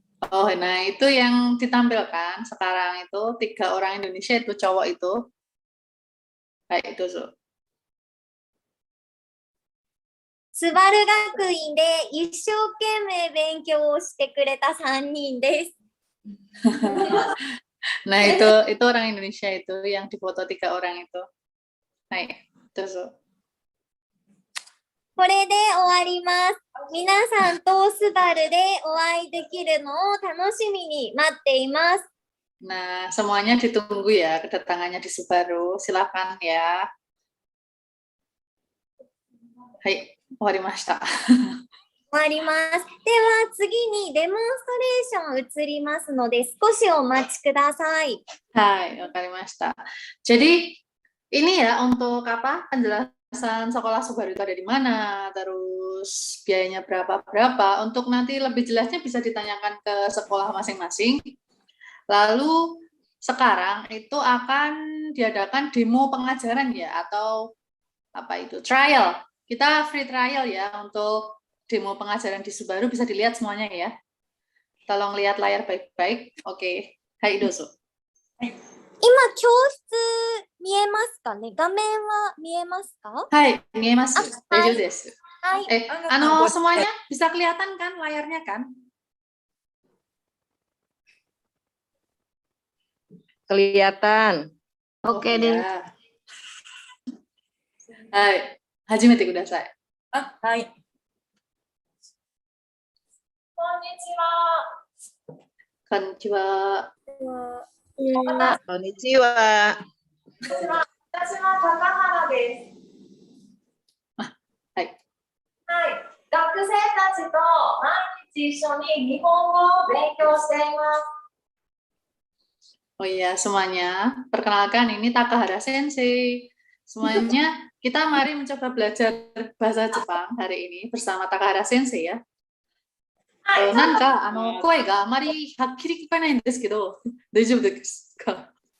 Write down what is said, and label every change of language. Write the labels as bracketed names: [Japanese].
[Indonesian] Oh, nah itu yang ditampilkan sekarang itu 3 orang Indonesia itu cowok itu. [Japanese] Hai, dozo. スバル学院で一生懸命勉強をしてくれた3人です。 [Indonesian] Nah, itu orang Indonesia itu yang difoto 3 orang itu. [Japanese] Hai, dozo. これで終わります。皆さんとスバルでお会いできるのを楽しみに待っています。 [Indonesian] Nah, semuanya ditunggu ya kedatangannya di Subaru. Silakan ya. [Japanese] Hai, 終わりました。終わります。では次にデモンストレーション移りますので少しお待ちください。 Hai, わかりました。 [Indonesian] Jadi ini ya untuk apa penjelasan sekolah Subaru itu ada di mana, terus biayanya berapa. Untuk nanti lebih jelasnya bisa ditanyakan ke sekolah masing-masing. Lalu sekarang itu akan diadakan demo pengajaran ya, atau apa itu, trial. Kita free trial ya untuk demo pengajaran di Subaru, bisa dilihat semuanya ya. Tolong lihat layar baik-baik. Oke, [Japanese] Hai, dozo. 今教室見えますかね？画面は見えますか？ Hai, 見えます。大丈夫です。はい。 [Indonesian] semuanya bisa kelihatan kan layarnya kan? Kelihatan. Oke deh. [Japanese] Hai, hajimete kudasai. はい。こんにちは。こんにちは。私は高原です。はい。はい。学生たちと毎日一緒に日本語を勉強しています。 [Indonesian] Oh iya, semuanya. Perkenalkan, ini Takahara Sensei. Semuanya, kita mari mencoba belajar bahasa Jepang hari ini bersama Takahara Sensei ya. [Japanese] はなんか声があまりはっきり聞こえないんですけど、大丈夫ですか？